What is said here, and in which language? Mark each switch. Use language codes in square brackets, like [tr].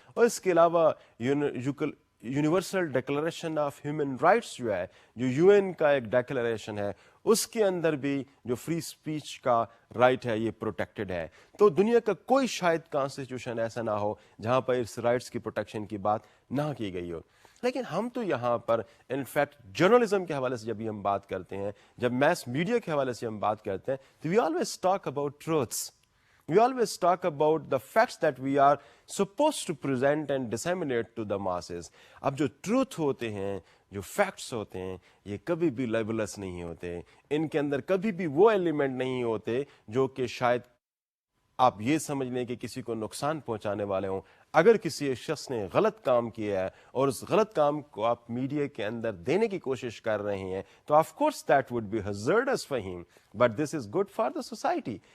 [ur] اور اس کے علاوہ universal declaration of human rights جو ہے, جو یو این کا ایک ڈیکلریشن ہے, اس کے اندر بھی جو فری اسپیچ کا رائٹ ہے یہ پروٹیکٹڈ ہے. تو دنیا کا کوئی شاید کانسٹیٹیوشن ایسا نہ ہو جہاں پر اس رائٹس کی پروٹیکشن کی بات نہ کی گئی ہو. لیکن ہم تو یہاں پر انفیکٹ جرنلزم کے حوالے سے جب بھی ہم بات کرتے ہیں, جب میس میڈیا کے حوالے سے ہم بات کرتے ہیں, تو [en] We always talk about truths. We always talk about the facts that we are supposed to present and disseminate to the masses. [ur] اب جو ٹروتھ ہوتے ہیں, جو فیکٹس ہوتے ہیں, یہ کبھی بھی لیبلس نہیں ہوتے, ان کے اندر کبھی بھی وہ ایلیمنٹ نہیں ہوتے جو کہ شاید آپ یہ سمجھ لیں کہ کسی کو نقصان پہنچانے والے ہوں. اگر کسی شخص نے غلط کام کیا ہے اور اس غلط کام کو آپ میڈیا کے اندر دینے کی کوشش کر رہے ہیں تو [en] Of course that would be hazardous for ہم, but this is good for the society.